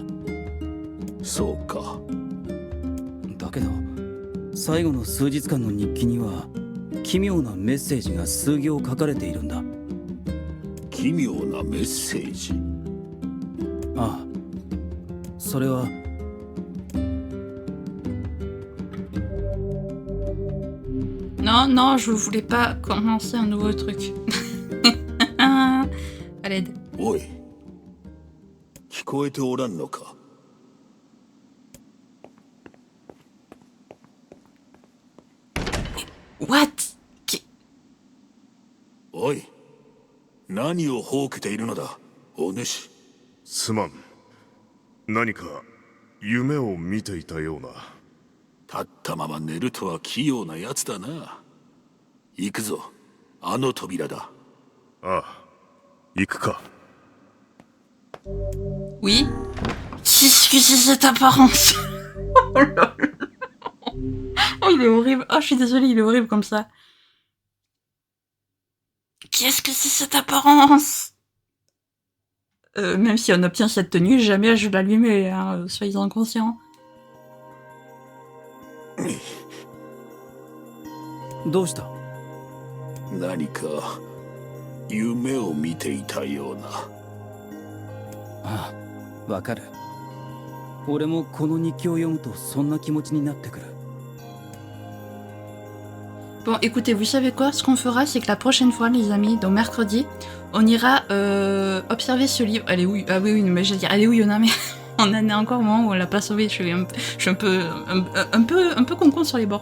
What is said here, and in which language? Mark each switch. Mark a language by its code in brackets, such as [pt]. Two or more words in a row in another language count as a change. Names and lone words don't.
[ja] そうか。だけど最後の数日間の日記には奇妙なメッセージが数行書かれているんだ。奇妙なメッセージ。ああ、それは [fr] Non, non, je voulais pas commencer un nouveau truc. À l'aide. [ja] おい、聞こえておらんのか。 What? おい、何をほうけているのだ、お主。すまん。何か夢を見ていたような。立ったまま寝るとは器用なやつだな。行くぞ、あの扉だ。ああ、行くか。 [fr] Oui? Excusez cette apparence. Oh là là. Oh, il est horrible. Oh, je suis désolée, il est horrible comme ça. Qu'est-ce que c'est cette apparence? Même si on obtient cette tenue, jamais je l'allumais, hein, soyez-en conscients. [ja] どうした？何か夢を見ていたような。ああ、わかる。俺もこの日記を読むとそんな気持ちになってくる。 [fr] Bon, écoutez, vous savez quoi? Ce qu'on fera, c'est que la prochaine fois, les amis, donc mercredi, on ira observer ce livre. Elle est où? Ah oui, oui, mais je veux dire, elle est où, Yona? Mais on en est encore au moment où on l'a pas sauvé. Je suis un peu con sur les bords.